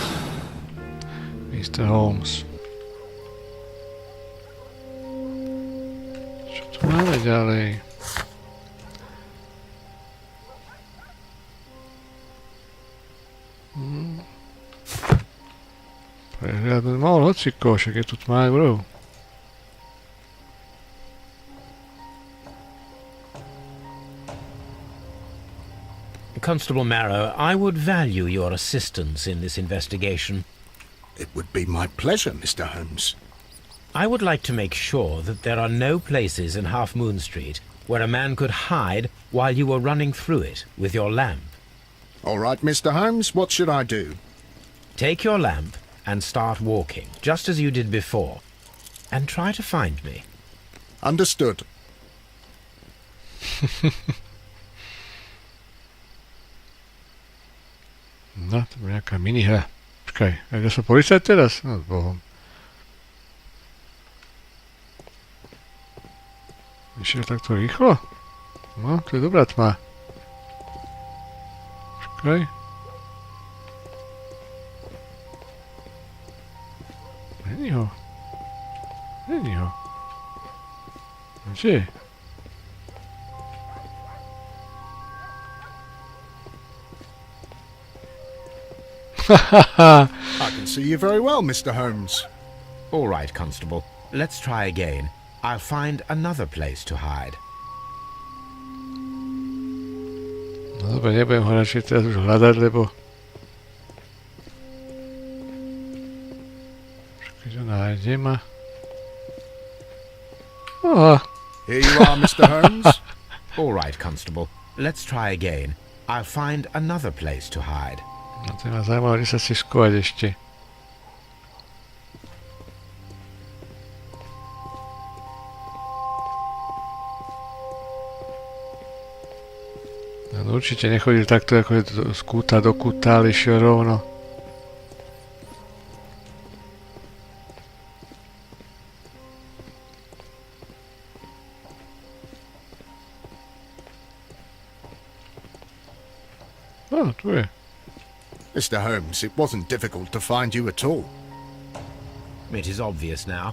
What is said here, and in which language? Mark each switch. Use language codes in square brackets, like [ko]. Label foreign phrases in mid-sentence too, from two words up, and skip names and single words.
[sk] Mr. Holmes. Čo tu máme ďalej? Prehľadnúť mohol hociko, však je tu tmavý vrov. [en] Constable Marrow, I would value your assistance in this investigation. It would be my pleasure, Mr. Holmes. I would like to make sure that there are no places in Half Moon Street where a man could hide while you were running through it with your lamp. All right, Mr. Holmes, what should I do? Take your lamp and start walking, just as you did before, and try to find me. Understood. [sk] No, to bude nejaká minihra. Počkaj, ja som policajt teraz? No, s Bohom. Išiel takto rýchlo? No, to je dobrá tma. Počkaj. [cs] Není ho. [sk] Kde? [en] I can see you very well, Mr. Holmes. All right, Constable. Let's try again. I'll find another place to hide. [sk] No dobre, nebudem ho radšej teraz už hľadať, lebo... Keď ho nájde ma... [en] Here you are, Mr. Holmes. All right, Constable. Let's try again. I'll find another place to hide. [sk] No to ma zaujímavé, kde sa chceš skovať ešte. No určite nechodil takto, ako je z kúta do kúta, ale išiel rovno. No, tu je. [en] Mr. Holmes, it wasn't difficult to find you at all. It is obvious now.